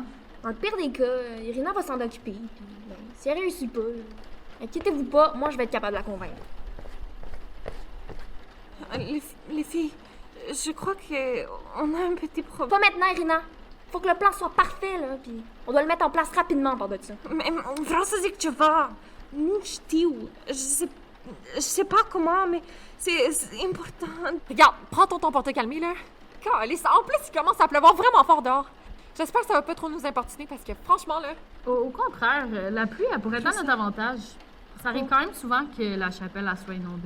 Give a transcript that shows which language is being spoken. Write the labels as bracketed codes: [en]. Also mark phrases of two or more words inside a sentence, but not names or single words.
[fr] Dans le pire des cas, Irina va s'en occuper. Puis, ben, si elle réussit pas, inquiétez-vous pas, moi je vais être capable de la convaincre. Les filles, je crois qu'on a un petit problème. Pas maintenant, Irina! Faut que le plan soit parfait, là, puis on doit le mettre en place rapidement par de ça. [ro] Mais vreau să zic ceva. Nu știu. [fr] Je sais pas comment, mais c'est important. Regarde, prends ton temps pour te calmer, là. Calisse, en plus, il commence à pleuvoir vraiment fort dehors. J'espère que ça va pas trop nous importuner parce que, franchement, là... Au contraire, la pluie, elle pourrait être à notre avantage. Ça arrive quand même souvent que la chapelle elle soit inondée.